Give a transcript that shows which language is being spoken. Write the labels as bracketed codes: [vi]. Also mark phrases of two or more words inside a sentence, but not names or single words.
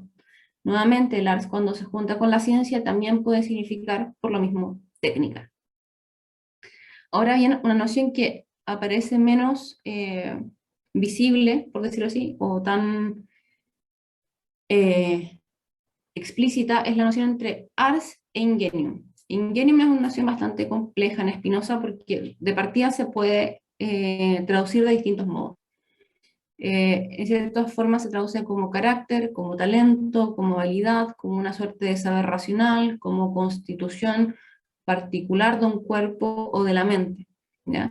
[es] Nuevamente, el arte cuando se junta con la ciencia también puede significar, por lo mismo, técnica. Ahora bien, una noción que aparece menos visible, por decirlo así, o tan explícita, es la noción entre ars e ingenium. Ingenium es una noción bastante compleja en Spinoza porque de partida se puede traducir de distintos modos. En ciertas formas se traduce como carácter, como talento, como habilidad, como una suerte de saber racional, como constitución particular de un cuerpo o de la mente, ¿ya?